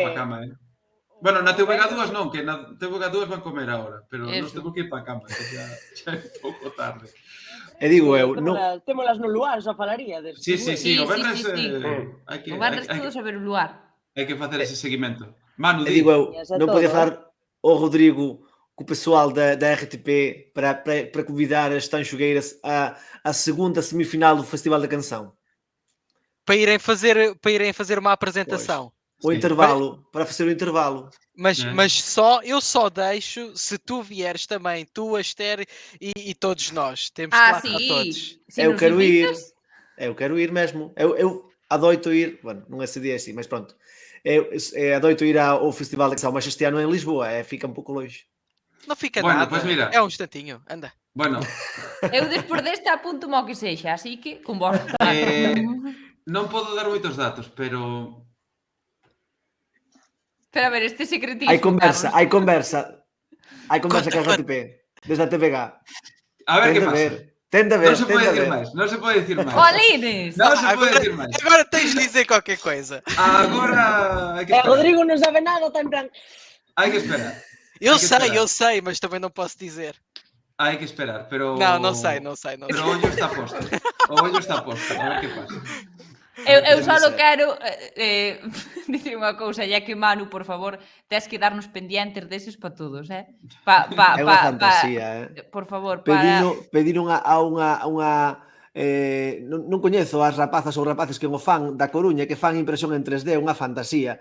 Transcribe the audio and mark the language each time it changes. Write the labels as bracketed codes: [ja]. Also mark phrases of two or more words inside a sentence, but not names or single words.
[gl] para cama, Bueno, na TVG2 non, que na TVG2 van comer agora, pero nos temos que ir para cama, que xa é pouco tarde. E digo eu, non... Témolas no lugar, xa falaría. Sí, o Benres hai que... O Benres todo sobre o lugar. Hai que facer ese seguimento. Manu, E digo eu, non podía falar o Rodrigo co pessoal da RTP para convidar as Tanxogueiras à segunda semifinal do Festival da Canção. [pt] Para irem fazer uma apresentação. O intervalo, para fazer o intervalo. Mas eu só deixo se tu vieres também, tu, a Esther e todos nós. Temos que lá estar todos. Eu quero ir mesmo. Eu adoito ir, bueno, non é esse dia assim, mas pronto. Eu adoito ir ao Festival da Canção, mas este ano é em Lisboa, fica un pouco longe. Não fica bueno, nada, [es] pues mira. [pt] é um instantinho, anda. [gl] Bueno. Eu despois deste apunto mo que sexa, así que con vos. Non podo dar moitos datos, pero... Pero a ver, este secretismo... Hai conversa que a RTP, desde a TVG. A ver que pasa. Ten de ver, non se pode dicir máis, non se pode dicir máis. Olines! Non se pode dicir máis. [pt] Agora tens de dizer qualquer coisa. [gl] Agora hai que esperar. Rodrigo non sabe nada, está en plan... Hai que esperar. [pt] Eu sei, mas também não posso dizer. [gl] Hai que esperar, pero... [pt] Não sei. [gl] Pero o ollo está posto. O ollo está posto, a ver que pasa. Eu só quero dicir unha cousa, ya que Manu, por favor, tes que darnos pendientes deses para todos, É unha fantasía, Por favor, pedir non coñezo as rapazas ou rapaces que o fan da Coruña que fan impresión en 3D, unha fantasía.